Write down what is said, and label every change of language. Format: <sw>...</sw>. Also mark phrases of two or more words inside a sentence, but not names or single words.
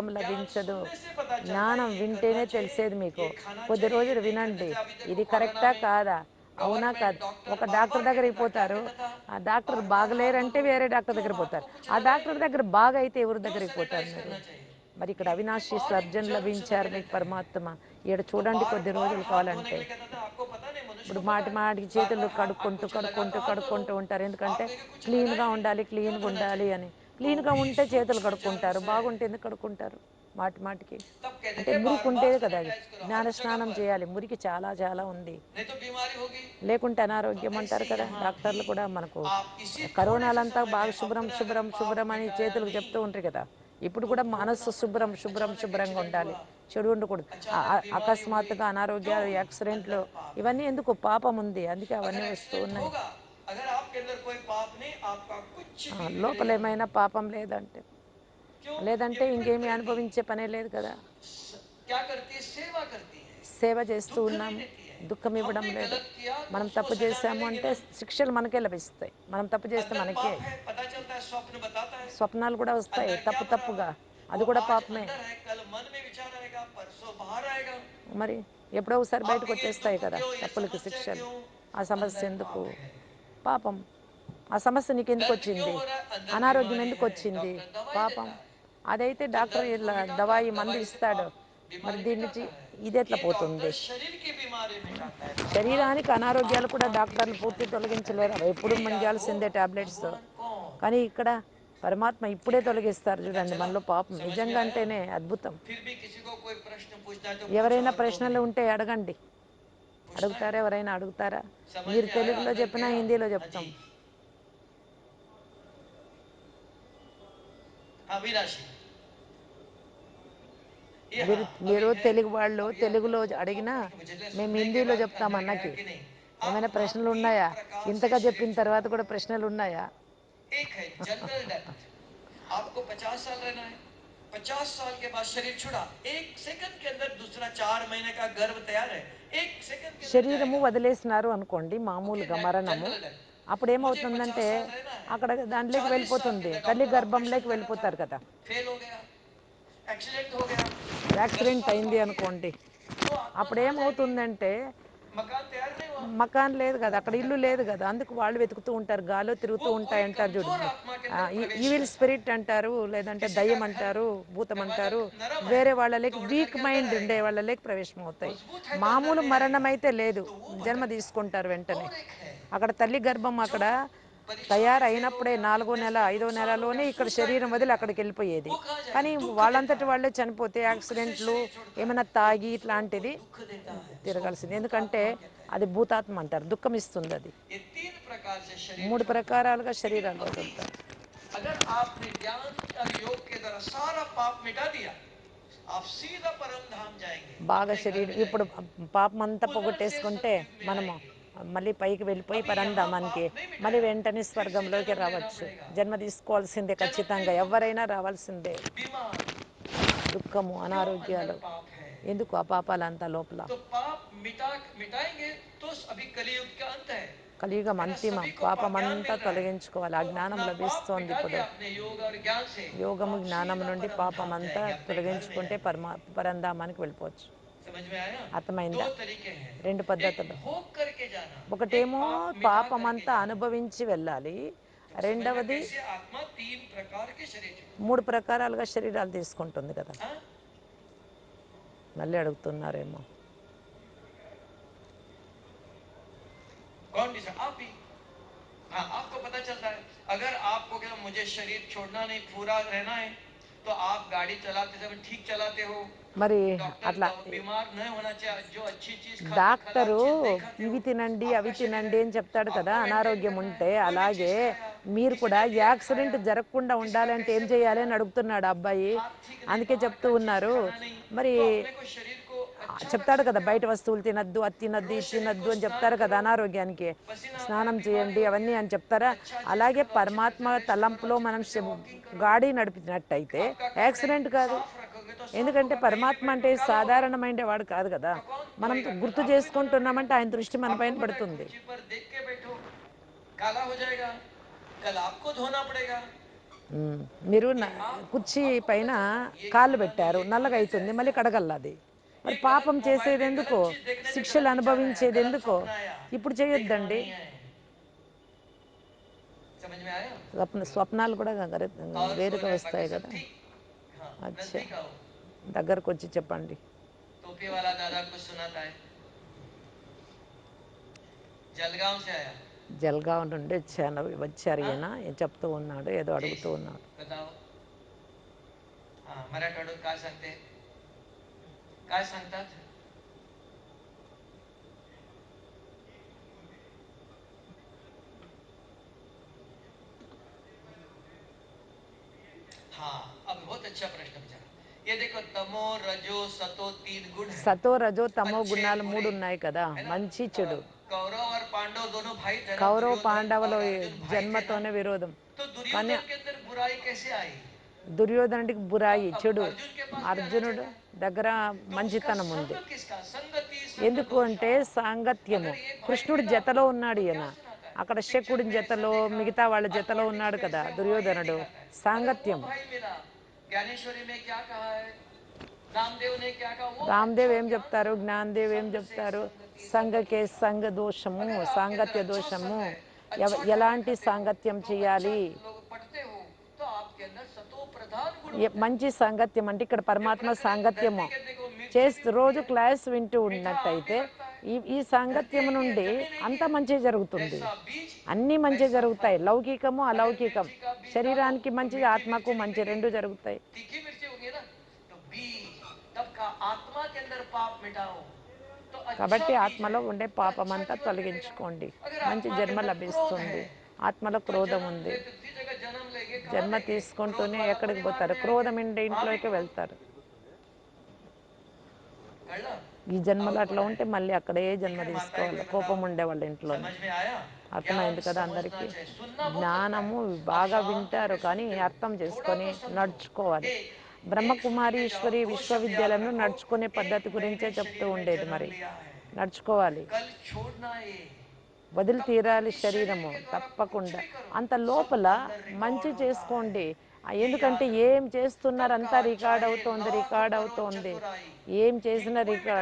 <te>లభించదు.</te> <hi>सुनने से पता चलता है</hi> <te>జ్ఞానం</te> <hi>ये करना</hi> <te>వింటేనే</te> <hi>चाहिए,</hi> <te>తెలిసేది మీకు.</te> <hi>ये खाना</hi> <te>కొద్ది</te> <hi>चाहिए, ये</hi> <te>రోజులు</te> <hi>नहीं करना</hi> <te>వినండి,</te> <hi>चाहिए। अभी देखो</hi> <te>ఇది</te> <hi>कोरोना</hi> <te>కరెక్టా</te> <hi>में</hi> <te>కాదా, అవునా</te> <hi>गवर्नमेंट</hi> <te>కాదు.</te> <hi>डॉक्टर</hi> <te>ఒక</te> <hi>बार</hi> <te>డాక్టర్</te> <hi>बार</hi> <te>దగ్గరికి</te> <hi>कहता था, क्या</hi> <te>పోతారు,</te> <hi>कहता था,</hi> <te>ఆ డాక్టర్</te> <hi>बार बार हाथ धो</hi> <te>బాగలేరంటే</te> <hi>लो।</hi> <te>వేరే డాక్టర్</te> <hi>क्यों</hi> <te>దగ్గరికి</te> <hi>हाथ</hi> <te>పోతారు.</te> <hi>को कुछ</hi> <te>ఆ</te> <hi>लगा ही</hi> <te>డాక్టర్</te> <hi>नहीं,</hi> <te>దగ్గర బాగైతే ఎవరి</te> <hi>क्यों</hi> <te>దగ్గరికి పోతారు</te> <hi>सैनिटाइज</hi> <te>మీరు?</te> <hi>करना चाहिए?</hi> <te>మరి ఇక్కడ</te> <hi>ये</hi> <te>అవినాశి</te> <hi>और एक</hi> <te>సర్జన్</te> <hi>जन्म सुनो</hi> <te>లభించారు</te> <hi>के</hi> <te>మీకు</te> <hi>लेता है।</hi> <te>పరమాత్మ. ఇక్కడ</te> <hi>तो</hi> <te>చూడండి</te> <hi>बार</hi> <te>కొద్ది</te> <hi>बार</hi> <te>రోజులు</te> <hi>हाथ धोने</hi> <te>కావాలంటే.</te> <hi>के लिए कहता था, आपको पता नहीं, मनुष्य</hi> <te>ఇప్పుడు</te> <hi>को पता</hi> <te>మాటి</te> <hi>है।</hi> <te>మాటికి</te> <hi>बार</hi> <te>చేతులు</te> <hi>बार हाथ</hi> <te>కడుక్కుంటూ</te> <hi>कुछ लगा</hi> <te>కడుక్కుంటూ</te> <hi>तो हाथ धो लो।</hi> <te>కడుక్కుంటూ ఉంటారు.</te> <hi>आप</hi> <te>ఎందుకంటే</te> <hi>देखिए कुछ लगा</hi> <te>క్లీన్గా</te> <hi>ही नहीं,</hi> <te>ఉండాలి,</te> <hi>क्यों</hi> <te>క్లీన్గా</te> <hi>धोना</hi> <te>ఉండాలి</te> <hi>चाहिए?</hi> <te>అని.</te> <hi>तो</hi> <te>క్లీన్గా</te> <hi>भी</hi> <te>ఉంటే చేతులు</te> <hi>सूक्ष्म जन्म</hi> <te>కడుక్కుంటారు,</te> <hi>से</hi> <te>బాగుంటే ఎందుకు కడుక్కుంటారు మాటి మాటికి?</te> <hi>तब कहते</hi> <te>అంటే</te> <hi>थे</hi> <te>మురికి</te> <hi>बार बार</hi> <te>ఉండేది కదా, అది</te> <hi>सैनिटाइज करो</hi> <te>జ్ఞాన</te> <hi>हर जगह</hi> <te>స్నానం</te> <hi>पर,</hi> <te>చేయాలి. మురికి చాలా చాలా ఉంది,</te> <hi>नहीं तो बीमारी होगी।</hi> <te>లేకుంటే</te> <hi>तो</hi> <te>అనారోగ్యం</te> <hi>ऐसे</hi> <te>అంటారు కదా</te> <hi>यहाँ भी</hi> <te>డాక్టర్లు కూడా. మనకు</te> <hi>आप ఇसी थोड़े से</hi> <te>కరోనాలంతా</te> <hi>समय में</hi> <te>బాగా శుభ్రం</te> <hi>अपने अगर</hi> <te>శుభ్రం</te> <hi>पाप</hi> <te>శుభ్రం అని</te> <hi>मिटाया</hi> <te>చేతులకు</te> <hi>नहीं</hi> <te>చెప్తూ ఉంటారు కదా. ఇప్పుడు</te> <hi>तो</hi> <te>కూడా మనస్సు</te> <hi>भोगना पड़ता</hi> <te>శుభ్రం</te> <hi>है।</hi> <te>శుభ్రం</te> <hi>अचानक</hi> <te>శుభ్రంగా</te> <hi>एक्सीडेंट</hi> <te>ఉండాలి,</te> <hi>हुआ,</hi> <te>చెడు ఉండకూడదు.</te> <hi>अचानक बीमारी हुई,</hi> <te>అకస్మాత్తుగా</te> <hi>क्यों?</hi> <te>అనారోగ్యాలు, యాక్సిడెంట్లు,</te> <hi>अंदर पाप है।</hi> <te>ఇవన్నీ ఎందుకు? పాపం ఉంది, అందుకే</te> <hi>अगर</hi> <te>అవన్నీ వస్తూ</te> <hi>एक्सीडेंट</hi> <te>ఉన్నాయి.</te> <hi>होगा, अगर आपके अंदर कोई पाप नहीं, आपका कुछ भी</hi> <te>లోపల</te> <hi>बिगड़ेगा</hi> <te>ఏమైనా</te> <hi>नहीं।</hi> <te>పాపం లేదంటే,</te> <hi>क्यों? ये</hi> <te>లేదంటే</te> <hi>विपरीत</hi> <te>ఇంకేమీ</te> <hi>प्रेमी</hi> <te>అనుభవించే పనే లేదు కదా.</te> <hi>क्या करती है? सेवा करती है,</hi> <te>సేవ చేస్తూ</te> <hi>दुख नहीं</hi> <te>ఉన్నాము,</te> <hi>देती है।</hi> <te>దుఃఖం ఇవ్వడం</te> <hi>हमने</hi> <te>లేదు.</te> <hi>गलत किया तो</hi> <te>మనం</te> <hi>उसको</hi> <te>తప్పు</te> <hi>सजा</hi> <te>చేసాము</te> <hi>मिलेगी</hi> <te>అంటే</te> <hi>ना।</hi> <te>శిక్షలు మనకే లభిస్తాయి. మనం తప్పు చేస్తే</te> <hi>अंदर</hi> <te>మనకే.</te> <hi>पाप है, पता चलता है, स्वप्न बताता है।</hi> <te>స్వప్నాలు కూడా వస్తాయి</te> <hi>अंदर क्या</hi> <te>తప్పు</te> <hi>भरा हुआ</hi> <te>తప్పుగా,</te> <hi>है?</hi> <te>అది</te> <hi>वो</hi> <te>కూడా</te> <hi>आज</hi> <te>పాపమే.</te> <hi>अंदर है, कल मन में विचार आएगा, परसों बाहर आएगा।</hi> <te>మరి ఎప్పుడో ఒకసారి</te> <hi>आप</hi> <te>బయటకు</te> <hi>कहेंगे</hi> <te>వచ్చేస్తాయి</te> <hi>दुख</hi> <te>కదా</te> <hi>क्यों, ये</hi> <te>తప్పులకి</te> <hi>समस्या</hi> <te>శిక్షలు.</te> <hi>क्यों?</hi> <te>ఆ సమస్య</te> <hi>अंदर</hi> <te>ఎందుకు?</te> <hi>पाप है।</hi> <te>పాపం. ఆ సమస్య నీకు ఎందుకు</te> <hi>दर्द क्यों</hi> <te>వచ్చింది?</te> <hi>हो रहा है? अंदर</hi> <te>అనారోగ్యం</te> <hi>बीमारी</hi> <te>ఎందుకు</te> <hi>है,</hi> <te>వచ్చింది?</te> <hi>डॉक्टर दवाई</hi> <te>పాపం.</te> <hi>देता है।</hi> <te>అదైతే</te> <hi>जो</hi> <te>డాక్టర్</te> <hi>दर्द को</hi> <te>ఇలా</te> <hi>मिटाता है,</hi> <te>దవాయి మందు</te> <hi>दवाई से</hi> <te>ఇస్తాడు.</te> <hi>पाप</hi> <te>మరి</te> <hi>बीमारी</hi> <te>దీని నుంచి</te> <hi>मिटाता है।</hi> <te>ఇది ఎట్లా</te> <hi>ये</hi> <te>పోతుంది?</te> <hi>डॉक्टर शरीर की बीमारी मिटाता है, भगवान</hi> <te>శరీరానికి అనారోగ్యాలు కూడా</te> <hi>आत्मा की</hi> <te>డాక్టర్లు పూర్తి</te> <hi>बीमारी मिटाता है।</hi> <te>తొలగించలేరు, అవి</te> <hi>लेकिन</hi> <te>ఎప్పుడు</te> <hi>ये याद हो,</hi> <te>మింగాల్సిందే టాబ్లెట్స్.</te> <hi>भगवान कौन?</hi> <te>కానీ ఇక్కడ పరమాత్మ ఇప్పుడే</te> <hi>ठीक है,</hi> <te>తొలగిస్తారు</te> <hi>पता</hi> <te>చూడండి</te> <hi>चला,</hi> <te>మనలో పాపం.</te> <hi>समझ में</hi> <te>నిజంగా</te> <hi>आया।</hi> <te>అంటేనే అద్భుతం.</te> <hi>फिर भी किसी को कोई प्रश्न पूछना है तो पूछो,</hi> <te>ఎవరైనా</te> <hi>और 2</hi> <te>ప్రశ్నలు</te> <hi>मिनट</hi> <te>ఉంటే అడగండి.</te> <hi>पूछना है।</hi> <te>అడుగుతారా? ఎవరైనా అడుగుతారా?</te> <hi>समझ</hi> <te>మీరు</te> <hi>में आया?</hi> <te>తెలుగులో</te> <hi>अंदर</hi> <te>చెప్పినా</te> <hi>गया?</hi> <te>హిందీలో</te> <hi>हाँ जी,</hi> <te>చెప్తాం.</te> <hi>हाँ विनाशी, ये</hi> <te>మీరు</te> <hi>हाँ अभी</hi> <te>మీరు</te> <hi>है।</hi> <te>తెలుగు వాళ్ళు</te> <hi>अब ये</hi> <te>తెలుగులో</te> <hi>क्या</hi> <te>అడిగినా</te> <hi>प्रश्न पूछे थे?</hi> <te>మేము</te> <hi>सुनने के</hi> <te>హిందీలో</te> <hi>बाद</hi> <te>చెప్తాం</te> <hi>अंदर गया</hi> <te>అన్నకి.</te> <hi>कि नहीं? अब</hi> <te>ఏమైనా</te> <hi>वहाँ</hi> <te>ప్రశ్నలు</te> <hi>3</hi> <te>ఉన్నాయా?</te> <hi>प्रकार से</hi> <te>ఇంతగా</te> <hi>शरीर</hi> <te>చెప్పిన</te> <hi>छोड़ना</hi> <te>తర్వాత</te> <hi>है।</hi> <te>కూడా ప్రశ్నలు ఉన్నాయా?</te> <hi>एक है</hi> <en>general death,</en> <hi>आपको 50 साल रहना है, 50 साल के बाद शरीर छुड़ा, 1 सेकंड के अंदर दूसरा 4 महीने का गर्भ तैयार है, 1 सेकंड के अंदर</hi> <te>శరీరము</te> <hi>जाएगा।</hi> <te>వదిలేసినారు అనుకోండి,</te> <hi>ओके,</hi> <te>మామూలుగా</te> <hi>दैट</hi> <te>మరణము.</te> <en>general death.</en> <te>అప్పుడు</te> <hi>मुझे 50</hi> <te>ఏమవుతుందంటే</te> <hi>साल रहना है,</hi> <te>అక్కడ దాంట్లోకి</te> <hi>40 साल के</hi> <te>వెళ్ళిపోతుంది,</te> <hi>अंदर</hi> <te>తల్లి</te> <en>doctor operation</en> <te>గర్భంలోకి</te> <hi>करना था,</hi> <te>వెళ్ళిపోతారు కదా.</te> <hi>फेल हो गया, एक्सीडेंट हो गया, 10</hi> <te>యాక్సిడెంట్</te> <hi>साल</hi> <te>అయింది</te> <hi>बाकी है,</hi> <te>అనుకోండి,</te> <hi>तो आत्मा</hi> <te>అప్పుడు</te> <hi>कहाँ जाएगी?</hi> <te>ఏమవుతుందంటే</te> <hi>मकान तैयार नहीं हुआ,</hi> <te>మకాన్ లేదు</te> <hi>वो</hi> <te>కదా, అక్కడ ఇల్లు</te> <hi>भटकता</hi> <te>లేదు</te> <hi>है।</hi> <te>కదా, అందుకు వాళ్ళు వెతుకుతూ ఉంటారు, గాలో తిరుగుతూ</te> <hi>वो कोई</hi> <te>ఉంటాయి అంటారు చూడు.</te> <hi>कमजोर आत्मा के अंदर प्रवेश</hi> <te>ఈవిల్</te> <hi>करता है।</hi> <te>స్పిరిట్ అంటారు, లేదంటే</te> <hi>किसी का</hi> <te>దయ్యం</te> <hi>घर</hi> <te>అంటారు, భూతం</te> <hi>दरवाजा</hi> <te>అంటారు.</te> <hi>नरम है,</hi> <te>వేరే వాళ్ళకి</te> <hi>तोड़</hi> <te>వీక్</te> <hi>करके अंदर</hi> <te>మైండ్ ఉండే</te> <hi>आएगा,</hi> <te>వాళ్ళకి ప్రవేశం అవుతాయి.</te> <hi>मजबूत है तो अंदर</hi> <te>మామూలు</te> <hi>नहीं</hi> <te>మరణం</te> <hi>आएगा,</hi> <te>అయితే లేదు,</te> <hi>तो वो</hi> <te>జన్మ</te> <hi>भटकता है।</hi> <te>తీసుకుంటారు వెంటనే.</te> <hi>और एक है</hi> <te>అక్కడ తల్లి గర్భం</te> <hi>जो</hi> <te>అక్కడ</te> <hi>परीक्षा में फेल हो</hi> <te>తయారైనప్పుడే</te> <hi>गया,</hi> <te>4వ</te> <hi>बिजनेस</hi> <te>నెల</te> <hi>में</hi> <te>5వ</te> <hi>नुकसान हो</hi> <te>నెలలోనే</te> <hi>गया,</hi> <te>ఇక్కడ</te> <hi>सुसाइड</hi> <te>శరీరం</te> <hi>कर</hi> <te>వదిలి</te> <hi>लेता है,</hi> <te>అక్కడికి వెళ్ళిపోయేది.</te> <hi>वो कहाँ जाएगा?</hi> <te>కానీ</te> <hi>दुख देता</hi> <te>వాళ్ళంతటి</te> <hi>है,</hi> <te>వాళ్ళే చనిపోతే</te> <hi>दुख से</hi> <te>యాక్సిడెంట్లు</te> <hi>शरीर छोड़ता है,</hi> <te>ఏమైనా</te> <hi>वो</hi> <te>తాగి</te> <hi>दूसरों को</hi> <te>ఇట్లాంటిది</te> <hi>दुख देता है, उसको</hi> <te>తిరగాల్సింది.</te> <hi>भूत</hi> <te>ఎందుకంటే</te> <hi>आत्मा कहते हैं।</hi> <te>అది భూతాత్మ అంటారు, దుఃఖం ఇస్తుంది అది.</te> <hi>ये 3 प्रकार से शरीर</hi> <te>3</te> <hi>छोड़ता है।</hi> <te>ప్రకారాలుగా</te> <hi>लेकिन</hi> <te>శరీరాలు</te> <hi>अभी</hi> <te>వదులుతారు.</te> <hi>अगर आपने ज्ञान और योग के द्वारा सारा पाप मिटा दिया, आप सीधा परम धाम जाएंगे,</hi> <te>బాగా</te> <hi>अपने घर</hi> <te>శరీరం</te> <hi>में</hi> <te>ఇప్పుడు</te> <hi>जाएंगे,</hi> <te>పాపం అంతా</te> <hi>पुनः से</hi> <te>పోగొట్టేసుకుంటే</te> <hi>सतयुग में</hi> <te>మనము</te> <hi>आएंगे।</hi> <te>మళ్ళీ పైకి వెళ్ళిపోయి</te> <hi>अभी यहाँ</hi> <te>పరంధామానికి</te> <hi>पाप नहीं</hi> <te>మళ్ళీ</te> <hi>मिटाया,</hi> <te>వెంటనే</te> <hi>फिर से</hi> <te>స్వర్గంలోకి</te> <hi>जन्म लेना</hi> <te>రావచ్చు.</te> <hi>पड़ेगा।</hi> <te>జన్మ తీసుకోవాల్సిందే,</te> <hi>जन्म में</hi> <te>ఖచ్చితంగా</te> <hi>दुख,</hi> <te>ఎవరైనా రావాల్సిందే.</te> <hi>बीमार,</hi> <te>దుఃఖము,</te> <hi>क्यों? अंदर</hi> <te>అనారోగ్యాలు</te> <hi>पाप है।</hi> <te>ఎందుకు? ఆ పాపాలంతా లోపల.</te> <hi>तो पाप मिटाएंगे तो अभी कलयुग का अंत है,</hi> <te>కలియుగం</te> <hi>है ना?</hi> <te>అంతిమం,</te> <hi>सभी को</hi> <te>పాపం</te> <hi>ज्ञान</hi> <te>అంతా</te> <hi>मिल रहा है,</hi> <te>తొలగించుకోవాలి. ఆ</te> <hi>तो</hi> <te>జ్ఞానం</te> <hi>अपना पाप</hi> <te>లభిస్తోంది</te> <hi>मिटा</hi> <te>ఇప్పుడు.</te> <hi>दिया अपने योग और ज्ञान से, तो</hi> <te>యోగము</te> <hi>आप</hi> <te>జ్ఞానం</te> <hi>सीधा</hi> <te>నుండి</te> <hi>परम</hi> <te>పాపం</te> <hi>धाम</hi> <te>అంతా</te> <hi>जाएंगे, अपने घर में</hi> <te>తొలగించుకుంటే</te> <hi>जाएंगे।</hi> <te>పరంధామానికి వెళ్ళిపోవచ్చు.</te> <hi>समझ में आया? 2</hi> <te>అర్థమైందా?</te> <hi>तरीके हैं,</hi> <te>2</te> <hi>एक</hi> <te>పద్ధతులు.</te> <hi>भोग करके जाना, एक</hi> <te>ఒకటేమో</te> <hi>पाप मिटा</hi> <te>పాపం</te> <hi>करके</hi> <te>అంతా</te> <hi>जाना।</hi> <te>అనుభవించి వెళ్ళాలి,</te> <hi>तो समझ में</hi> <te>రెండవది</te> <hi>कैसे आत्मा 3 प्रकार के शरीर छोड़ता</hi> <te>3 ప్రకారాలుగా శరీరాలు తీసుకుంటుంది కదా.</te> <hi>है। हाँ?</hi> <te>మళ్ళీ అడుగుతున్నారేమో.</te> <hi>कौन डिसाइड? आप ही। हाँ, आपको पता चलता है, अगर आपको क्या मुझे शरीर छोड़ना नहीं, पूरा रहना है, तो आप गाड़ी चलाते समय ठीक चलाते हो,</hi> <te>మరి</te> <hi>डॉक्टर</hi> <te>అట్లా</te> <hi>बीमार नहीं होना चाहिए, जो अच्छी चीज खाते, खराब</hi> <te>డాక్టరు</te> <hi>चीज नहीं खाते हो,</hi> <te>ఇవి తినండి అవి</te> <hi>आपका शरीर</hi> <te>తినండి</te> <hi>है,</hi> <te>అని చెప్తాడు కదా,</te> <hi>आपको मेंटेन</hi> <te>అనారోగ్యం</te> <hi>करना है,</hi> <te>ఉంటే.</te> <hi>कोई भी चीज</hi> <te>అలాగే</te> <hi>खाया,</hi> <te>మీరు</te> <hi>किसी</hi> <te>కూడా</te> <hi>ने दिया</hi> <te>యాక్సిడెంట్</te> <hi>खाया,</hi> <te>జరగకుండా</te> <hi>किसका</hi> <te>ఉండాలంటే ఏం</te> <hi>कैसे</hi> <te>చేయాలి</te> <hi>बताया,</hi> <te>అని అడుగుతున్నాడు ఆ అబ్బాయి.</te> <hi>हाथ ठीक नहीं,</hi> <te>అందుకే</te> <hi>बाहर</hi> <te>చెప్తూ</te> <hi>का चीज</hi> <te>ఉన్నారు.</te> <hi>खाना नहीं,</hi> <te>మరి</te> <hi>तो अपने को शरीर को अच्छा रख</hi> <te>చెప్తాడు కదా,</te> <hi>सकते हो</hi> <te>బయట</te> <hi>आप।</hi> <te>వస్తువులు తినద్దు, అది తినద్దు,</te> <hi>रोज</hi> <te>ఇది</te> <hi>शरीर</hi> <te>తినద్దు</te> <hi>को</hi> <te>అని</te> <hi>स्नान</hi> <te>చెప్తారు కదా</te> <hi>करो,</hi> <te>అనారోగ్యానికి.</te> <hi>पसीना आता है,</hi> <te>స్నానం</te> <hi>बीमारी</hi> <te>చేయండి</te> <hi>होगी,</hi> <te>అవన్నీ అని చెప్తారా?</te> <hi>अच्छा चीज</hi> <te>అలాగే</te> <hi>करो, अच्छी तरह</hi> <te>పరమాత్మ</te> <hi>से रेस्ट करो,</hi> <te>తలంపులో</te> <hi>अच्छी</hi> <te>మనం</te> <hi>तरह से वॉकिंग करो,</hi> <te>గాడి నడిపినట్టయితే</te> <hi>आपका कपड़े</hi> <te>యాక్సిడెంట్ కాదు.</te> <hi>साफ रखोगे तो साफ</hi> <te>ఎందుకంటే</te> <hi>होगा, कहीं भी</hi> <te>పరమాత్మ</te> <hi>पेट</hi> <te>అంటే</te> <hi>में काला होगा</hi> <te>సాధారణమైన వాడు కాదు కదా.</te> <hi>तो कौन</hi> <te>మనం</te> <hi>धोएगा? कल</hi> <te>గుర్తు</te> <hi>आपको ही धोना पड़ेगा।</hi> <te>చేసుకుంటున్నామంటే ఆయన దృష్టి మన</te> <hi>आपको</hi> <te>పైన</te> <hi>पता है,</hi> <te>పడుతుంది.</te> <hi>कुर्सी पर देख के बैठो, काला हो जाएगा, कल आपको धोना पड़ेगा।</hi> <te>మీరు</te> <hi>ये आप</hi> <te>కుర్చీ</te> <hi>आपको पता</hi> <te>పైన</te> <hi>चलता है, ये</hi> <te>కాళ్ళు</te> <hi>खाना नहीं,</hi> <te>పెట్టారు,</te> <hi>ये</hi> <te>నల్లగా</te> <hi>खाने से</hi> <te>అవుతుంది,</te> <hi>ऐसा</hi> <te>మళ్ళీ</te> <hi>होगा,</hi> <te>కడగల్లది.</te> <hi>ये</hi> <te>మరి</te> <hi>गलत</hi> <te>పాపం</te> <hi>मोबाइल</hi> <te>చేసేది</te> <hi>में</hi> <te>ఎందుకు?</te> <hi>गलत चीज देखने से</hi> <te>శిక్షలు</te> <hi>गलत विचार आया,</hi> <te>అనుభవించేది</te> <hi>गलत</hi> <te>ఎందుకు?</te> <hi>स्वप्न आया,</hi> <te>ఇప్పుడు</te> <hi>देखना</hi> <te>చేయొద్దండి.</te> <hi>नहीं है। समझ में आया?</hi> <te>స్వప్నాలు కూడా</te> <hi>और</hi> <te>వేరుగా</te> <hi>सोना है, बाकी</hi> <te>వస్తాయి</te> <hi>सब</hi> <te>కదా.</te> <hi>ठीक। हाँ, అచ్చా नजदीक आओ।</hi> <te>దగ్గరకు వచ్చి చెప్పండి.</te> <hi>टोपी वाला दादा कुछ सुनाता है। जलगांव से आया।</hi> <te>జల్గావ్ నుండి వచ్చారు ఈయన చెప్తూ ఉన్నాడు, ఏదో అడుగుతూ ఉన్నాడు.</te> <hi>बताओ।</hi> <mr>हाँ मराठवाड्यात काय सांगते, काय सांगतात?</mr> <hi>हाँ अब बहुत अच्छा प्रश्न पूछा। ये देखो तमो रजो सतो तीन गुण है।</hi> <te>సతో రజో తమో</te> <hi>अच्छे</hi> <te>గుణాలు</te> <hi>बुरे,</hi> <te>3 ఉన్నాయి కదా,</te> <hi>है ना?</hi> <te>మంచి చెడు.</te> <hi>कौरव और पांडव दोनों भाई थे ना,</hi> <te>కౌరవ</te> <hi>दुर्योधन</hi> <te>పాండవుల</te> <hi>और अर्जुन भाई थे ना।</hi> <te>జన్మతోనే విరోధం.</te> <hi>तो</hi> <te>కానీ</te> <hi>दुर्योधन के अंदर बुराई कैसे आई?</hi> <te>దుర్యోధనుడికి బురాయి</te> <hi>अब</hi> <te>చెడు,</te> <hi>अर्जुन के पास भी आना</hi> <te>అర్జునుడు</te> <hi>चाहिए।</hi> <te>దగ్గర</te> <hi>तो उसका</hi> <te>మంచితనం</te> <hi>संग</hi> <te>ఉంది.</te> <hi>किसका? संगति</hi> <te>ఎందుకు అంటే</te> <hi>संगदोषा।</hi> <te>సాంగత్యము.</te> <hi>अगर ये भाई</hi> <te>కృష్ణుడి</te> <hi>मिला</hi> <te>జతలో ఉన్నాడు</te> <hi>तो</hi> <te>ఈయన.</te> <hi>क्या सुनाता है?</hi> <te>అక్కడ</te> <hi>पिक्चर</hi> <te>శకుడి</te> <hi>में ऐसा</hi> <te>జతలో</te> <hi>देखा</hi> <te>మిగతా వాళ్ళ</te> <hi>और</hi> <te>జతలో</te> <hi>पॉलिटिक्स</hi> <te>ఉన్నాడు కదా</te> <hi>कैसे हुआ ये</hi> <te>దుర్యోధనుడు.</te> <hi>दिखाता है। अगर वो</hi> <te>సాంగత్యం.</te> <hi>भाई मिला, ज्ञानेश्वरी में क्या कहा है, रामदेव ने क्या कहा, वो</hi> <te>రామ్దేవ్</te> <hi>अच्छा</hi> <te>ఏం</te> <hi>ज्ञान</hi> <te>చెప్తారు,</te> <hi>था।</hi> <te>జ్ఞానదేవ్ ఏం</te> <hi>संग से</hi> <te>చెప్తారు,</te> <hi>संगति</hi> <te>సంఘకే</te> <hi>संगदोषा।</hi> <te>సంఘ దోషము,</te> <hi>अगर आपके अंदर</hi> <te>సాంగత్య</te> <hi>अच्छा</hi> <te>దోషము.</te> <hi>संग है, अच्छा खाना</hi> <te>ఎలాంటి</te> <hi>खाते हो,</hi> <te>సాంగత్యం</te> <hi>तो अच्छा</hi> <te>చేయాలి.</te> <hi>लोग पढ़ते हो, तो आपके अंदर सतो प्रधान गुण होते हैं।</hi> <te>మంచి సాంగత్యం అంటే ఇక్కడ</te> <hi>ये</hi> <te>పరమాత్మ</te> <hi>प्रकृति</hi> <te>సాంగత్యము</te> <hi>धरती के देखो मिर्ची भी</hi> <te>చేస్తూ</te> <hi>उगती</hi> <te>రోజు</te> <hi>है,</hi> <te>క్లాస్ వింటూ</te> <hi>मीठा आम भी</hi> <te>ఉన్నట్టయితే</te> <hi>लगता है।</hi> <te>ఈ</te> <hi>धरती</hi> <te>సాంగత్యం</te> <hi>एक ही है,</hi> <te>నుండి</te> <hi>जमीन एक ही</hi> <te>అంతా</te> <hi>है।</hi> <te>మంచి జరుగుతుంది.</te> <hi>जैसा बीज</hi> <te>అన్నీ మంచి</te> <hi>वैसा</hi> <te>జరుగుతాయి,</te> <hi>फल।</hi> <te>లౌకికము</te> <hi>अगर</hi> <te>అలౌకికం.</te> <hi>मिर्ची का बीज डालो</hi> <te>శరీరానికి</te> <hi>तो</hi> <te>మంచిది,</te> <hi>मीठी</hi> <te>ఆత్మకు</te> <hi>मिर्ची</hi> <te>మంచి,</te> <hi>निकलेगी,</hi> <te>రెండు జరుగుతాయి.</te> <hi>तीखी मिर्ची होगी ना। तो बीज तब का आत्मा के अंदर पाप मिटाओ तो अच्छा</hi> <te>కాబట్టి</te> <hi>बीज है,</hi> <te>ఆత్మలో ఉండే</te> <hi>तो</hi> <te>పాపం</te> <hi>अच्छा</hi> <te>అంతా</te> <hi>जीवन मिलेगा।</hi> <te>తొలగించుకోండి,</te> <hi>अगर</hi> <te>మంచి</te> <hi>आत्मा के</hi> <te>జన్మ</te> <hi>अंदर क्रोध है</hi> <te>లభిస్తుంది. ఆత్మలో</te> <hi>तो</hi> <te>క్రోధం</te> <hi>जन्म</hi> <te>ఉంది,</te> <hi>ले दूसरी जगह जन्म लेंगे, कहाँ</hi> <te>జన్మ</te> <hi>लेंगे? क्रोध</hi> <te>తీసుకుంటూనే</te> <hi>वाला</hi> <te>ఎక్కడికి</te> <hi>परिवार</hi> <te>పోతారు,</te> <hi>में आएंगे,</hi> <te>క్రోధం ఉండే</te> <hi>वहां भी</hi> <te>ఇంట్లోకి</te> <hi>क्रोध।</hi> <te>వెళ్తారు.</te> <hi>कळलं?</hi> <te>ఈ జన్మలో</te> <hi>और कौन</hi> <te>అట్లా</te> <hi>है?</hi> <te>ఉంటే మళ్ళీ అక్కడే</te> <hi>ठीक</hi> <te>జన్మ</te> <hi>है माताएं</hi> <te>తీసుకోవాలి,</te> <hi>कोई</hi> <te>కోపం</te> <hi>बताओ,</hi> <te>ఉండే వాళ్ళ ఇంట్లోనే.</te> <hi>समझ में आया? ज्ञान</hi> <te>అర్థమైంది కదా</te> <hi>समझना</hi> <te>అందరికీ.</te> <hi>चाहिए, सुनना बहुत लगता है।</hi> <te>జ్ఞానము</te> <hi>आप</hi> <te>బాగా</te> <hi>शांत</hi> <te>వింటారు</te> <hi>होके</hi> <te>కానీ</te> <hi>सुनते हो,</hi> <te>అర్థం</te> <hi>थोड़ा</hi> <te>చేసుకొని</te> <hi>तो समझो।</hi> <te>నడుచుకోవాలి.</te> <hi>एक एक सूत्र</hi> <te>బ్రహ్మకుమారి</te> <hi>पे जाओ,</hi> <te>ఈశ్వరి</te> <hi>दो शब्द याद</hi> <te>విశ్వవిద్యాలయంలో</te> <hi>रखो।</hi> <te>నడుచుకునే</te> <hi>एक</hi> <te>పద్ధతి గురించే</te> <hi>महीने</hi> <te>చెప్తూ</te> <hi>शरीर में</hi> <te>ఉండేది.</te> <hi>जन्म</hi> <te>మరి</te> <hi>लिया है,</hi> <te>నడుచుకోవాలి,</te> <hi>कल छोड़ना है।</hi> <te>వదిలి</te> <hi>तब तक</hi> <te>తీరాలి</te> <hi>इस शरीर</hi> <te>శరీరము</te> <hi>के द्वारा कुछ</hi> <te>తప్పకుండా.</te> <hi>भी करो,</hi> <te>అంత</te> <hi>सब</hi> <te>లోపల</te> <hi>अंदर</hi> <te>మంచి</te> <hi>रिकॉर्ड होता है।</hi> <te>చేసుకోండి.</te> <hi>ये</hi> <te>ఎందుకంటే</te> <hi>याद रखो।</hi> <te>ఏం</te> <hi>तब</hi> <te>చేస్తున్నారు</te> <hi>का</hi> <te>అంతా రికార్డ్</te> <hi>चाहे</hi> <te>అవుతోంది,</te> <hi>लाख</hi> <te>రికార్డ్</te> <hi>करो</hi> <te>అవుతోంది.</te> <hi>चतुराई,</hi> <te>ఏం</te> <hi>ये</hi> <te>చేసినా</te> <hi>कोई मिटा</hi>